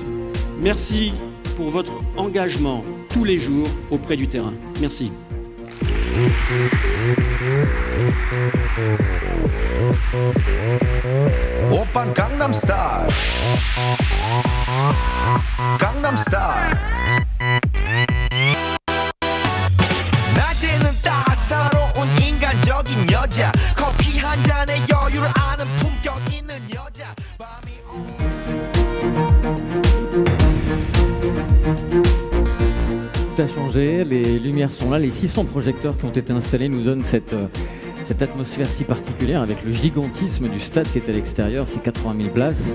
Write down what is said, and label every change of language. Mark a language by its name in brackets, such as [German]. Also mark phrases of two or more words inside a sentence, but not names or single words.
[French] Merci pour votre engagement tous les jours auprès du terrain. Merci. [Korean] Oppan Gangnam Style. Gangnam Style. 낮에는 따사로운 인간적인 여자. 커피 한 잔에 여유를 아는 품격 있는 여자. [French] Tout a changé, les lumières sont là, les 600 projecteurs qui ont été installés nous donnent cette atmosphère si particulière avec le gigantisme du stade qui est à l'extérieur, c'est 80 000 places.